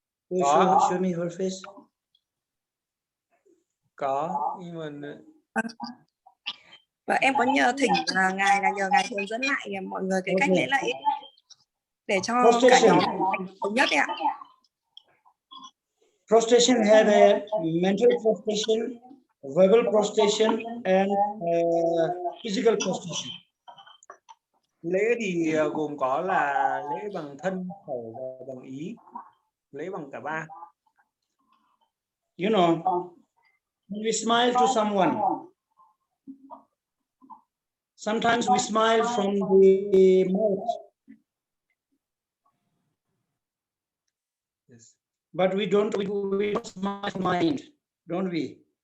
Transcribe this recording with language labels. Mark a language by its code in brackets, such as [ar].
[en] Show me her face. [vi] Có, nhưng mà Và em có nhờ thỉnh ngài là nhờ ngài hướng dẫn lại mọi người cái cách lễ lạy để cho cả nhóm thống nhất ạ. [en] Prostration have a mental prostration, verbal prostration, and physical prostration. [vi] Lễ thì gồm có là lễ bằng thân, khẩu và bằng ý, lễ bằng cả ba. [en] You know, when we smile to someone, sometimes we smile from the mouth, yes. But we don't smile from mind, don't we?